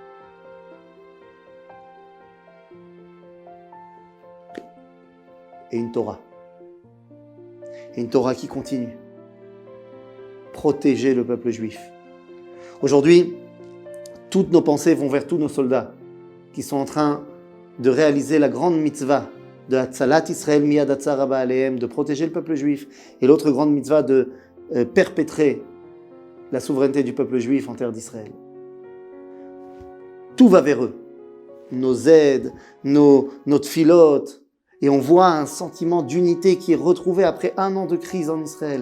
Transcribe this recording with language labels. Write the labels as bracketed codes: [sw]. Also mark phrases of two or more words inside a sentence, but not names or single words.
[fr] Et une Torah. Et une Torah qui continue. Protéger le peuple juif. Aujourd'hui, toutes nos pensées vont vers tous nos soldats qui sont en train de réaliser la grande mitzvah de [he] הצלת ישראל מיד הצר הבא עליהם, [fr] de protéger le peuple juif, et l'autre grande mitzvah de perpétrer la souveraineté du peuple juif en terre d'Israël. Tout va vers eux. Nos aides, nos tfilotes, et on voit un sentiment d'unité qui est retrouvé après 1 an de crise en Israël.